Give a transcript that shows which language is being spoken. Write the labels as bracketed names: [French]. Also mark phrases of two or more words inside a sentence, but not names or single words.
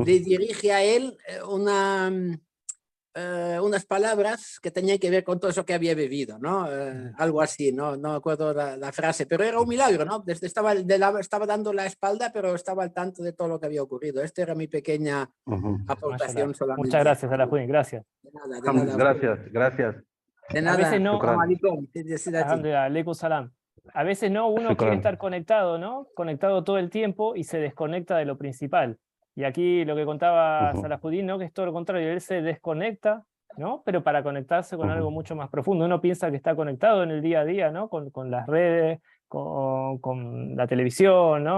[Spanish] le dirige a él unas palabras que tenían que ver con todo eso que había bebido, ¿no? Algo así, ¿no? No me acuerdo la frase, pero era un milagro, ¿no? Estaba dando la espalda, pero estaba al tanto de todo lo que había ocurrido. Esta era mi pequeña Ujú. aportación Mashallah. solamente. Muchas gracias, Salahuddin, gracias. De nada. Gracias, gracias. De A veces nada. no, Shukran. Alaikum. Felicidades. [Arabic] الحمد لله، عليكم سلام. [Spanish] A veces no, uno quiere Shukran. estar conectado, ¿no? Conectado todo el tiempo y se desconecta de lo principal. Y aquí lo que contaba Ujú. Salahuddin, ¿no? Que es todo lo contrario, él se desconecta, ¿no? Pero para conectarse con algo Ujú. mucho más profundo. Uno piensa que está conectado en el día a día, ¿no? Con las redes, con la televisión, ¿no?